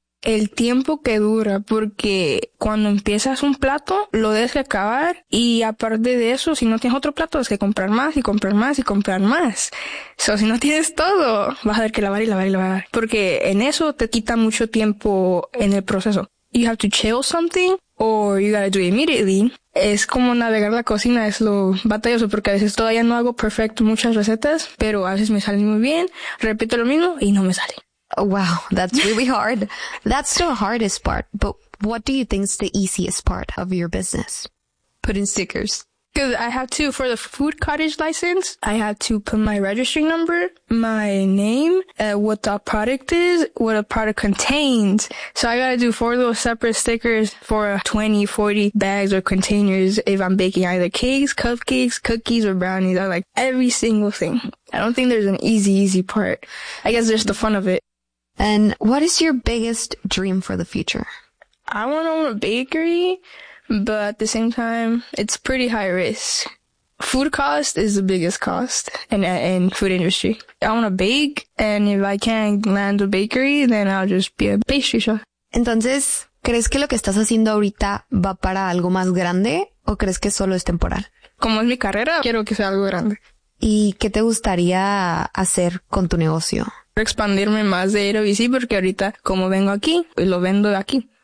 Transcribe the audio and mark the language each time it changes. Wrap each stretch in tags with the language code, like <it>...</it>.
<es>El tiempo que dura, porque cuando empiezas un plato, lo debes de acabar. Y aparte de eso, si no tienes otro plato, es que comprar más y comprar más y comprar más. So, si no tienes todo, vas a tener que lavar y lavar y lavar. Porque en eso te quita mucho tiempo en el proceso.</es> <en>You have to chill something, or you gotta do it immediately.</en> <es>Es como navegar la cocina, es lo batalloso, porque a veces todavía no hago perfecto muchas recetas, pero a veces me sale muy bien, repito lo mismo y no me sale.</es> <en>Oh, wow, that's really hard. That's the hardest part. But what do you think is the easiest part of your business? Putting stickers. Because I have to, for the food cottage license, I have to put my registering number, my name, what the product is, what a product contains. So I got to do 4 little separate stickers for 20, 40 bags or containers if I'm baking either cakes, cupcakes, cookies, or brownies. I like every single thing. I don't think there's an easy, easy part. I guess there's the fun of it. And what is your biggest dream for the future? I want to own a bakery, but at the same time, it's pretty high risk. Food cost is the biggest cost in food industry. I want to bake, and if I can't land a bakery, then I'll just be a pastry chef.</en> <es>Entonces, ¿crees que lo que estás haciendo ahorita va para algo más grande o crees que solo es temporal? Como es mi carrera, quiero que sea algo grande. ¿Y qué te gustaría hacer con tu negocio? Expandirme más de AWC porque ahorita como vengo aquí, pues lo vendo de aquí.</es>